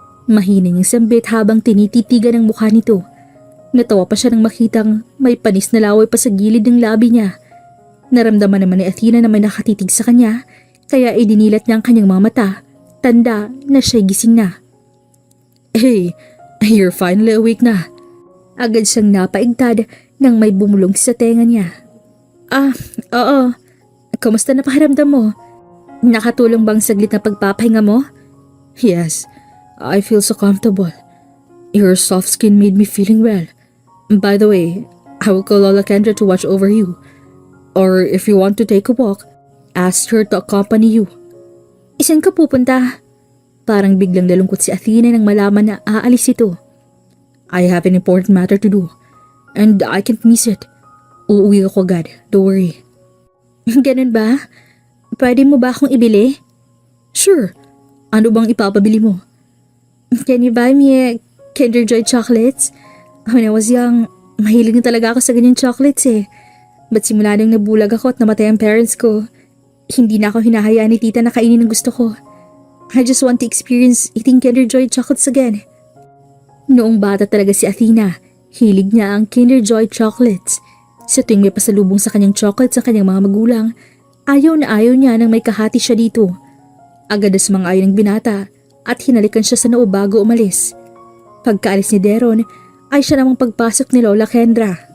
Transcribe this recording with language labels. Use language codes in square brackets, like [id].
[tl] Mahining ang sambit habang tinititigan ang mukha nito. Natawa pa siya nang makitang may panis na laway pa sa gilid ng labi niya. Naramdaman naman ni Athena na may nakatitig sa kanya, kaya idinilat niya ang kanyang mga mata, tanda na siya'y gising na. [en] Hey, you're finally awake na. [tl] Agad siyang napaigtad nang may bumulong sa tenga niya. Oo. Kamusta na pakiramdam mo? Nakatulong bang saglit na pagpapahinga mo? [en] Yes, I feel so comfortable. Your soft skin made me feeling well. By the way, I will call Lola Kendra to watch over you. Or if you want to take a walk, ask her to accompany you. [tl] Isan ka pupunta? Parang biglang nalungkot si Athena nang malaman na aalis ito. [en] I have an important matter to do, and I can't miss it. [tl] Uuwi ako agad, [en] don't worry. [tl] Ganun ba? Pwede mo ba akong ibili? Sure. Ano bang ipapabili mo? [en] Can you buy me a Kinder Joy chocolates? When I was young, [tl] mahilig na talaga ako sa ganyang chocolates eh. But simula nang nabulag ako at namatay ang parents ko, hindi na ako hinahayaan ni tita na kainin ang gusto ko. [en] I just want to experience eating Kinder Joy chocolates again. [tl] Noong bata talaga si Athena, hilig niya ang Kinder Joy chocolates. Sa tuwing may pasalubong sa kanyang chocolates sa kanyang mga magulang, ayaw na ayaw niya nang may kahati siya dito. Agad na sumang-ayon ng binata at hinalikan siya sa noo bago umalis. Pagkaalis ni Deron, ay siya namang pagpasok ni Lola Kendra.